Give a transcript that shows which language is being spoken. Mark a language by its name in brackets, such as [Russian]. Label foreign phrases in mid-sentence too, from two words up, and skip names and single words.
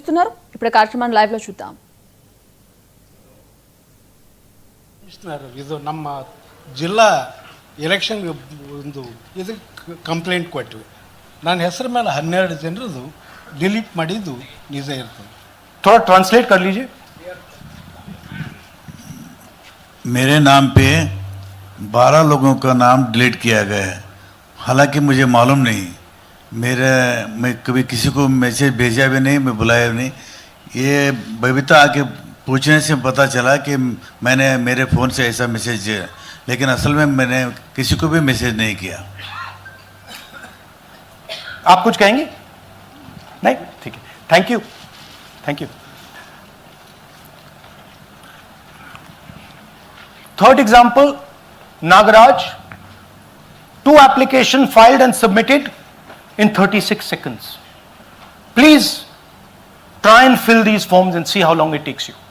[Telugu] చూస్తున్నారు. ఇప్పుడు కార్యక్రమాన్ని లైవ్ లో చూద్దాం. [Kannada] ಇದು ನಮ್ಮ ಜಿಲ್ಲಾ ಎಲೆಕ್ಷನ್ ಒಂದು ಇದು ಕಂಪ್ಲೇಂಟ್ ಕೊಟ್ಟಿವಿ. ನನ್ನ ಹೆಸರು ಮೇಲೆ 12 ಜನರದು डिलीट ಮಾಡಿದ್ದು ನಿಜ ಇರ್ತದೆ. [Hindi] थोड़ा ट्रांसलेट कर लीजिए. मेरे नाम पे 12 लोगों का नाम डिलीट किया गया है. हालांकि मुझे मालूम नहीं, मैं कभी किसी को मैसेज भेजा भी नहीं, मैं बुलाया भी नहीं. ये बबीता आके पूछने से पता चला कि मैंने मेरे फ़ोन से ऐसा मैसेज, लेकिन असल में मैंने किसी को भी मैसेज नहीं किया. आप कुछ कहेंगे? नहीं, ठीक है. [English] Thank you. Thank you. Third example, Nagaraj, 2 application filed and submitted in 36 seconds. Please try and fill these forms and see how long it takes you.